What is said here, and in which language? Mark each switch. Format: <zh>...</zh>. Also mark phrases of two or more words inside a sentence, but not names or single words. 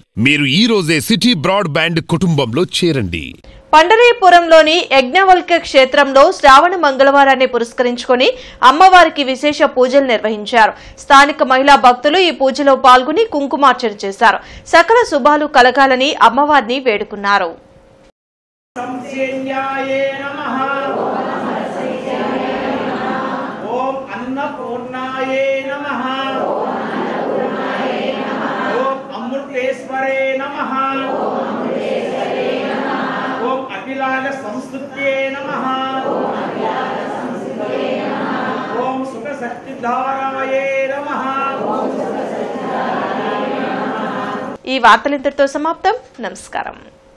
<te>మీరు ఈ రోజే సిటీ బ్రాడ్ బ్యాండ్ కుటుంబంలో చేరండి. పండరీపురంలోని యజ్ఞవల్క్య క్షేత్రంలో శ్రావణ మంగళవారాన్ని పురస్కరించుకుని అమ్మవారికి విశేష పూజలు నిర్వహించారు. స్థానిక మహిళా భక్తులు ఈ పూజలో పాల్గొని కుంకుమార్చన చేశారు. సకల శుభాలు కలగాలని అమ్మవారిని వేడుకున్నారు.</te> <sa>अन्नपूर्णाये नमः। ओम अमृतेश्वरे नमः। ओम अखिलांड संस्तुत्ये नमः। ओम सुख शक्तिधाराये नमः।</sa> <te>ఈ వార్తలు ఇంతటితో సమాప్తం. నమస్కారం.</te>